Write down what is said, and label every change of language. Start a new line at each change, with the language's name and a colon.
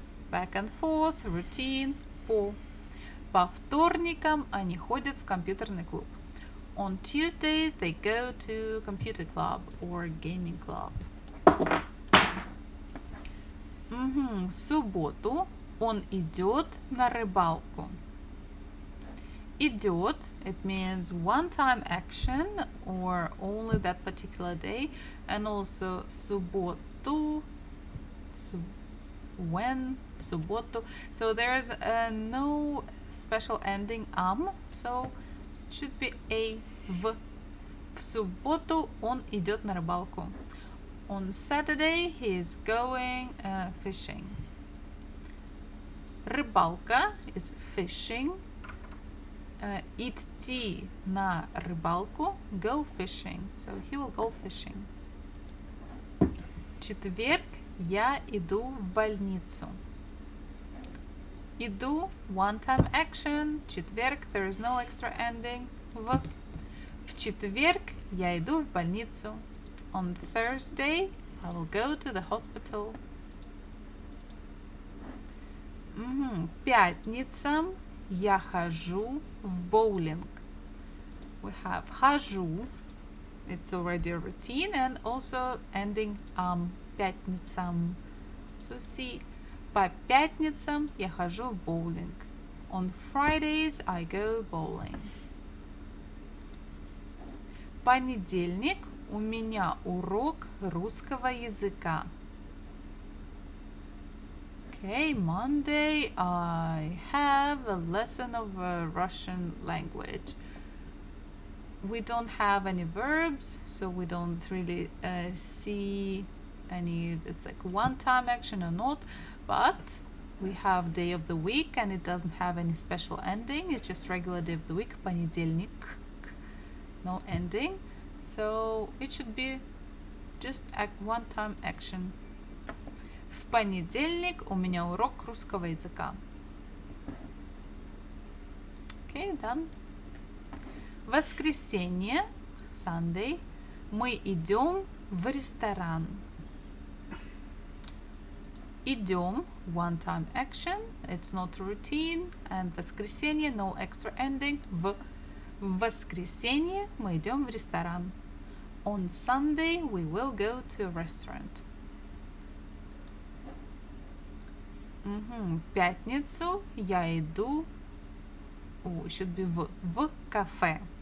English: Back and forth, routine,
Russian: По вторникам они ходят в компьютерный клуб.
English: On Tuesdays they go to computer club or gaming club.
Russian: В субботу он идет на рыбалку.
English: Идет, it means one-time action or only that particular day, and also субботу, when, субботу. So there's no special ending so it should be a в.
Russian: В субботу он идет на рыбалку.
English: On Saturday he is going fishing. Рыбалка is fishing.
Russian: Идти на рыбалку,
English: go fishing. So he will go fishing.
Russian: Четверг я иду в больницу.
English: Иду, one-time action. Четверг, there is no extra ending.
Russian: В четверг я иду в больницу.
English: On Thursday I will go to the hospital.
Russian: Пятницам я хожу в боулинг.
English: We have хожу. It's already a routine and also ending пятницам. So see,
Russian: по пятницам я хожу в боулинг.
English: On Fridays I go bowling.
Russian: Понедельник у меня урок русского языка.
English: Okay, Monday I have a lesson of Russian language. We don't have any verbs, so we don't really see any, it's like one-time action or not, but we have day of the week and it doesn't have any special ending, it's just regular day of the week, понедельник, no ending, so it should be just one-time action.
Russian: В понедельник у меня урок русского языка.
English: Okay, done.
Russian: Воскресенье, Sunday, мы идем в ресторан.
English: Идем, one-time action, it's not routine, and воскресенье, no extra ending.
Russian: В воскресенье мы идем в ресторан.
English: On Sunday we will go to a restaurant.
Russian: В пятницу я иду,
English: it should be
Russian: в кафе.